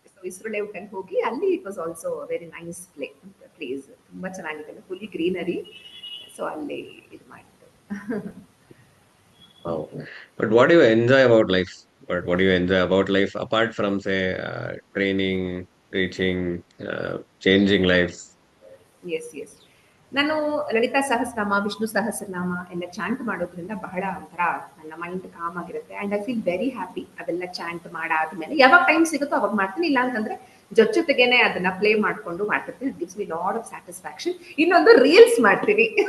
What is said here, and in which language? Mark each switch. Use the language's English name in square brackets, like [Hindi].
[Kannada] ಇಸ್ರೋಲೇಔಟ್ ಹೋಗಿ ಅಲ್ಲಿ [English] it was also very nice place, [Kannada] ತುಂಬಾ ಚೆನ್ನಾಗಿದೆ, [English] Fully greenery. [Kannada] ಸೊ ಅಲ್ಲಿ ಇದು ಮಾಡಿದ್ದು. [English] But what do you enjoy about life? What do you enjoy about life apart from, say, training, teaching, changing lives? Yes. [Kannada] ನಾನು ಲಲಿತಾ ಸಹಸ್ರನಾಮ, ವಿಷ್ಣು ಸಹಸ್ರನಾಮ ಎಲ್ಲ chant ಮಾಡೋದ್ರಿಂದ ಬಹಳ ಒಂಥರ ನನ್ನ ಮೈಂಡ್ ಕಾಮ್ ಆಗಿರುತ್ತೆ. [English] And I feel very happy. [Kannada] ಅದೆಲ್ಲ ಚಾಂಟ್ ಮಾಡಾದ್ಮೇಲೆ ಯಾವಾಗ ಟೈಮ್ ಸಿಗುತ್ತೋ ಅವಾಗ ಮಾಡ್ತೀನಿ, ಇಲ್ಲ ಅಂತಂದ್ರೆ ಜೊತೆಗೇನೆ ಅದನ್ನ ಪ್ಲೇ ಮಾಡ್ಕೊಂಡು ಮಾಡ್ತಿರ್ತೀನಿ. [English] It gives me lot of satisfaction. [Kannada] ಇನ್ನೊಂದು ರೀಲ್ಸ್ ಮಾಡ್ತೀನಿ.